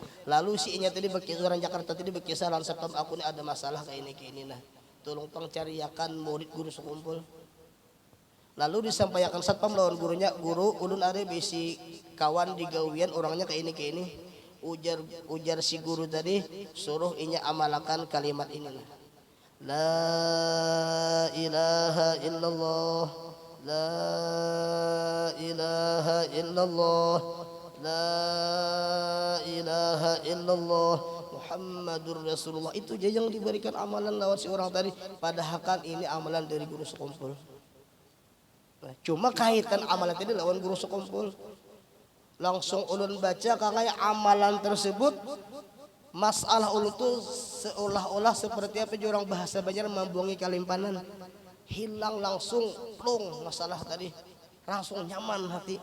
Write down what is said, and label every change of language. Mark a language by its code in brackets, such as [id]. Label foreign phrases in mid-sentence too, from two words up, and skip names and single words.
[bjn] Lalu si inya tadi orang Jakarta tadi berkisah lan satpam aku ini ada masalah kayak ini nah. Tolong pangcariakan murid guru sekumpul. Lalu disampaikan satpam lawan gurunya, guru ulun ada bisi kawan di gawian orangnya kayak ini. Ujar si guru tadi, suruh inya amalkan kalimat ini. [ar] لا إله إلا الله، لا إله إلا الله، لا إله إلا الله، محمد رسول الله. [bjn] Itu aja yang diberikan amalan lewat si orang tadi. Padahal kan ini amalan dari guru sekumpul. Nah, cuma kaitan amalan tadi lawan guru sekumpul. Langsung ulun baca kangaya amalan tersebut, masalah ulun tuh seolah-olah seperti apa orang bahasa Banjar membuangi kalimpanan, hilang langsung plong masalah tadi, langsung nyaman hati.